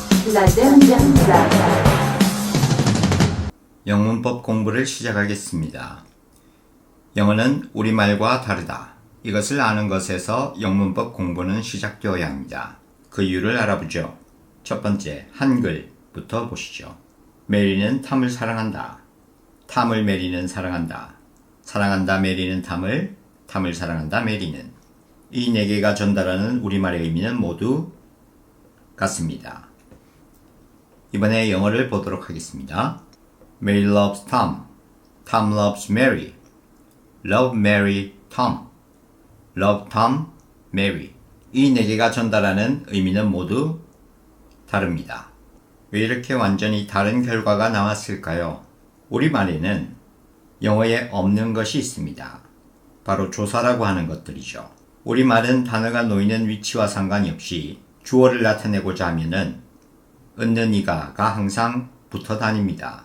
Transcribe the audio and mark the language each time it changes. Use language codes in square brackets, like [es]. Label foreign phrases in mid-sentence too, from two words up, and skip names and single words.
[fr] La dernière classe. [ko] 영문법 공부를 시작하겠습니다. 영어는 우리말과 다르다. 이것을 아는 것에서 영문법 공부는 시작되어야 합니다. 그 이유를 알아보죠. 첫 번째, 한글부터 보시죠. 메리는 탐을 사랑한다. 탐을 메리는 사랑한다. 사랑한다 메리는 탐을, 탐을 사랑한다 메리는. 이 네 개가 전달하는 우리말의 의미는 모두 같습니다. 이번에 영어를 보도록 하겠습니다. [en] Mary loves Tom. Tom loves Mary. Love Mary, Tom. Love Tom, Mary. [ko] 이 네 개가 전달하는 의미는 모두 다릅니다. 왜 이렇게 완전히 다른 결과가 나왔을까요? 우리말에는 영어에 없는 것이 있습니다. 바로 조사라고 하는 것들이죠. 우리말은 단어가 놓이는 위치와 상관이 없이 주어를 나타내고자 하면은 은는 이가가 항상 붙어 다닙니다.